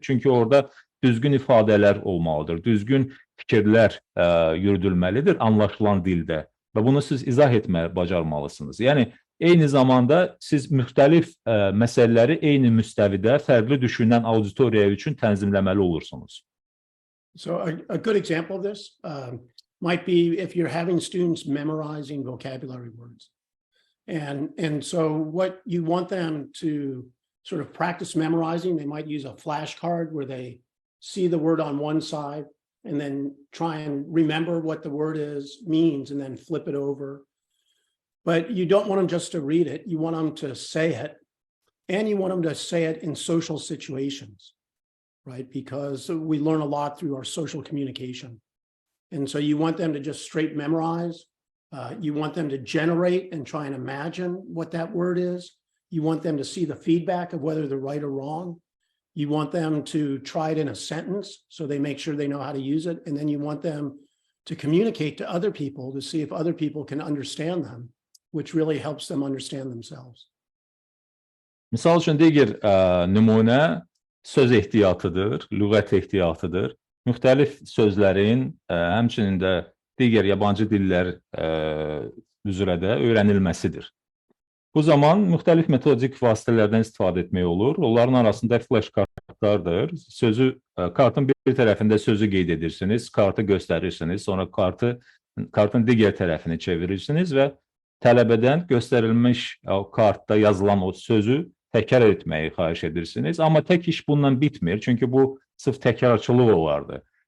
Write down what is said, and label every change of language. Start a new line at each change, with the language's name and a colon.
Azerbaijani: Çünki orada düzgün ifadələr olmalıdır, düzgün fikirlər yürüdülməlidir anlaşılan dildə və bunu siz izah etməyə bacarmalısınız. Yəni eyni zamanda siz müxtəlif məsələləri eyni müstəvidə fərqli düşünən auditoriya üçün tənzimləməli olursunuz.
English: So a good example of this might be if you're having students memorizing vocabulary words. And so what you want them to sort of practice memorizing, they might use a flashcard where they see the word on one side and then try and remember what the word means and then flip it over. But you don't want them just to read it. You want them to say it, and you want them to say it in social situations, right? Because we learn a lot through our social communication. And so you want them to just straight memorize. You want them to generate and try and imagine what that word is. You want them to see the feedback of whether they're right or wrong. You want them to try it in a sentence so they make sure they know how to use it. And then you want them to communicate to other people to see if other people can understand them, which really helps them understand themselves.
Azerbaijani: Misal üçün digər nümunə söz ehtiyatıdır, lüğət ehtiyatıdır. Müxtəlif sözlərin, həmçinin də digər yabancı dillər üzrə də öyrənilməsidir. Bu zaman müxtəlif metodik vasitələrdən istifadə etmək olur. Onların arasında flash kartlardır. Kartın bir tərəfində sözü qeyd edirsiniz, kartı göstərirsiniz, sonra kartın digər tərəfini çevirirsiniz və tələbədən göstərilmiş kartda yazılan o sözü təkrar etməyi xahiş edirsiniz. Amma tək iş bundan bitmir, çünki bu sırf təkrarçılıq olardı.